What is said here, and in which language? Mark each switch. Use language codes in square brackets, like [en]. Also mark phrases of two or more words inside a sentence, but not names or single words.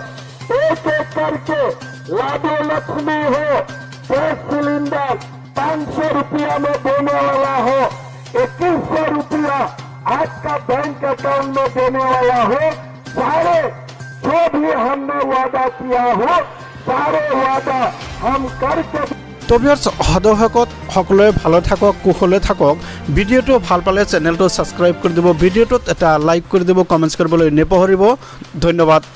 [hi] एक एक करके लाडो लक्ष्मी हो, [en] gas cylinder [hi] 500 रुपया में देने वाला हो, 2100 रुपया आज का [en] bank account [hi] में देने वाला हो, सारे जो भी हमने वादा किया हो, सारे वादा हम करके। [as] তো ভিউয়ার্স, সদস্যসকল সকলোৱে ভালে থাকক, কুশলে থাকক। ভিডিঅ'টো ভাল পালে চেনেলটো ছাবস্ক্ৰাইব কৰি দিব, ভিডিঅ'টোত এটা লাইক কৰি দিব, কমেণ্টছ কৰিবলৈ নেপাহৰিব। ধন্যবাদ।